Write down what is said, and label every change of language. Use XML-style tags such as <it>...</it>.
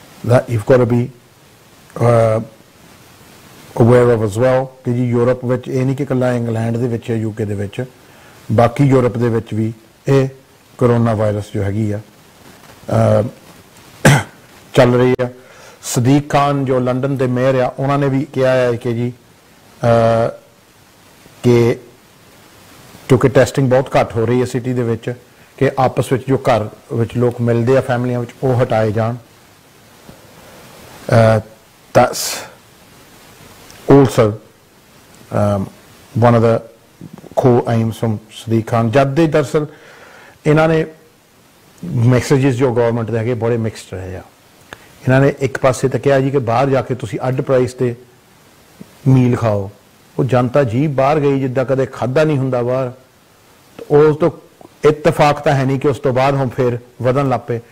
<en>that you've got to be aware of as well</en> <pa>ਕਿ ਜੀ Europe ਵਿੱਚ ਇਹ ਨਹੀਂ ਕਿ ਇਕੱਲਾ ਇੰਗਲੈਂਡ ਦੇ ਵਿੱਚ ਯੂਕੇ ਦੇ ਵਿੱਚ, ਬਾਕੀ ਯੂਰਪ ਦੇ ਵਿੱਚ ਵੀ ਇਹ ਕੋਰੋਨਾ ਵਾਇਰਸ ਜੋ ਹੈਗੀ ਆ ਚੱਲ ਰਹੀ ਆ। ਸਦੀਕ ਖਾਨ ਜੋ ਲੰਡਨ ਦੇ ਮੇਅਰ ਆ ਉਹਨਾਂ ਨੇ ਵੀ ਕਿਹਾ ਹੈ ਕਿ ਜੀ ਕਿ ਕਿਉਂਕਿ ਟੈਸਟਿੰਗ ਬਹੁਤ ਘੱਟ ਹੋ ਰਹੀ ਹੈ ਸਿਟੀ ਦੇ ਵਿੱਚ ਕਿ ਆਪਸ ਵਿੱਚ ਜੋ ਘਰ ਵਿੱਚ ਲੋਕ ਮਿਲਦੇ ਆ ਫੈਮਲੀਆਂ ਵਿੱਚ ਉਹ ਹਟਾਏ ਜਾਣ।</pa> <en>That's also one of the core aims from Sadiq Khan.</en> <pa>ਜਦ ਦੇ ਦਰਅਸਲ ਇਹਨਾਂ ਨੇ ਮੈਸੇजेस ਜੋ ਗਵਰਨਮੈਂਟ ਦੇ ਹੈਗੇ ਬੜੇ ਮਿਕਸਡ ਰਹੇ ਆ। ਇਹਨਾਂ ਨੇ ਇੱਕ ਪਾਸੇ ਤਾਂ ਕਿਹਾ ਜੀ ਕਿ ਬਾਹਰ ਜਾ ਕੇ ਤੁਸੀਂ ਅੱਡ ਪ੍ਰਾਈਸ ਤੇ ਮੀਲ ਖਾਓ। ਉਹ ਜਨਤਾ ਜੀ ਬਾਹਰ ਗਈ ਜਿੱਦਾਂ ਕਦੇ ਖਾਧਾ ਨਹੀਂ ਹੁੰਦਾ ਬਾਹਰ, ਉਸ ਤੋਂ ਇਤਫਾਕ ਤਾਂ ਹੈ ਨਹੀਂ ਕਿ ਉਸ ਤੋਂ ਬਾਅਦ ਹੁਣ ਫਿਰ ਵਧਣ ਲੱਗ ਪਏ।</pa>